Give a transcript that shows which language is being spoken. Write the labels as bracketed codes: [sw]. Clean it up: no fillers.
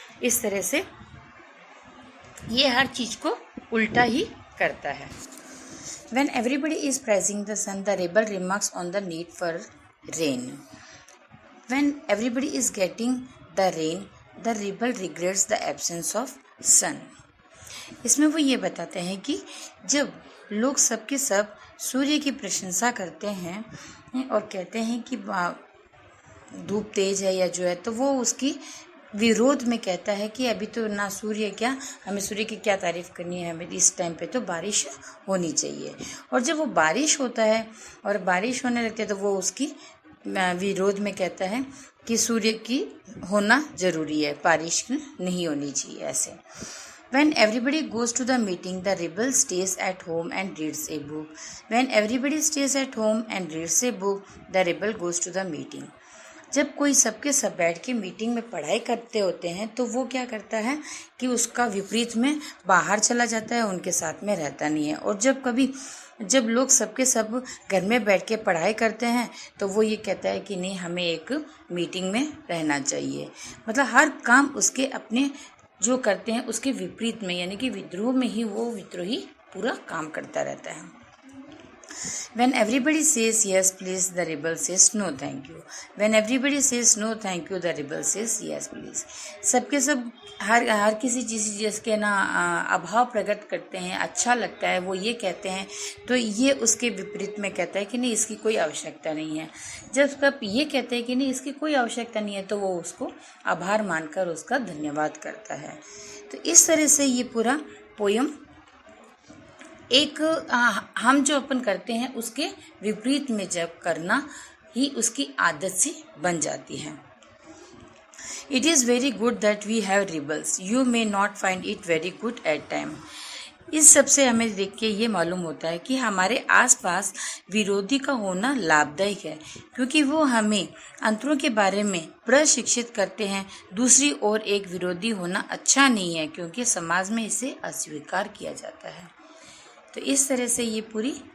[hi] इस तरह से ये हर चीज़ को उल्टा ही करता है। [en] When everybody is praising the sun, the rebel remarks on the need for rain. When everybody is getting the rain, the rebel regrets the absence of sun. [hi] इसमें वो ये बताते हैं कि जब लोग सबके सब सूर्य की प्रशंसा करते हैं और कहते हैं कि धूप तेज है या जो है, तो वो उसकी विरोध में कहता है कि अभी तो ना सूर्य क्या, हमें सूर्य की क्या तारीफ करनी है, हमें इस टाइम पे तो बारिश होनी चाहिए। और जब वो बारिश होता है और बारिश होने लगती है तो वो उसकी विरोध में कहता है कि सूर्य की होना ज़रूरी है, बारिश नहीं होनी चाहिए ऐसे। [en] When everybody goes to the meeting, the rebel stays at home and reads a book. When everybody stays at home and reads a book, the rebel goes to the meeting. [hi] जब कोई सबके सब बैठ के मीटिंग में पढ़ाई करते होते हैं तो वो क्या करता है कि उसका विपरीत में बाहर चला जाता है, उनके साथ में रहता नहीं है। और जब लोग सबके सब घर में बैठ के पढ़ाई करते हैं तो वो ये कहता है कि नहीं, हमें एक मीटिंग में रहना चाहिए। मतलब हर काम उसके अपने जो करते हैं उसके विपरीत में, यानी कि विद्रोह में ही वो विद्रोही पूरा काम करता रहता है। [en] When everybody says yes please, the rebel says no thank you. When everybody says no thank you, the rebel says yes please. [hi] सबके सब हर किसी चीज़ के ना अभाव प्रकट करते हैं, अच्छा लगता है वो ये कहते हैं, तो ये उसके विपरीत में कहता है कि नहीं, इसकी कोई आवश्यकता नहीं है। जब ये कहते हैं कि नहीं, इसकी कोई आवश्यकता नहीं है, तो वो उसको आभार मानकर उसका धन्यवाद करता है। तो इस तरह से ये पूरा पोयम एक हम जो अपन करते हैं उसके विपरीत में जब करना ही उसकी आदत सी बन जाती है। [en] It is very good that we have rebels. You may not find it very good at time. [hi] इस सब से हमें देख के ये मालूम होता है कि हमारे आसपास विरोधी का होना लाभदायक है, क्योंकि वो हमें अंतरों के बारे में प्रशिक्षित करते हैं। दूसरी ओर एक विरोधी होना अच्छा नहीं है, क्योंकि समाज में इसे अस्वीकार किया जाता है। तो इस तरह से ये पूरी